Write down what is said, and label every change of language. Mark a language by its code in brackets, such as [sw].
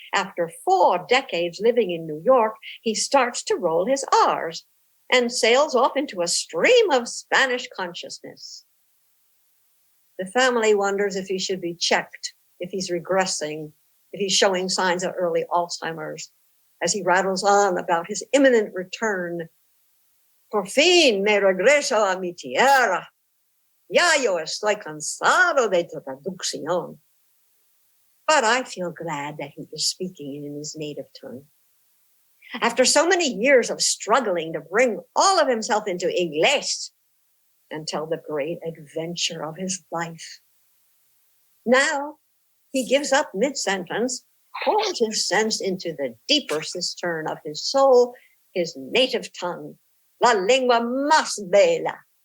[en] After 4 decades living in New York, he starts to roll his R's and sails off into a stream of Spanish consciousness. The family wonders if he should be checked, if he's regressing, if he's showing signs of early Alzheimer's, as he rattles on about his imminent return [es] Por fin me regreso a mi tierra. Ya yo estoy cansado de traducción. [en] But I feel glad that he is speaking in his native tongue. After so many years of struggling to bring all of himself into English and tell the great adventure of his life. Now he gives up mid-sentence, pours his sense into the deeper cistern of his soul, his native tongue, [es] la lengua más bella.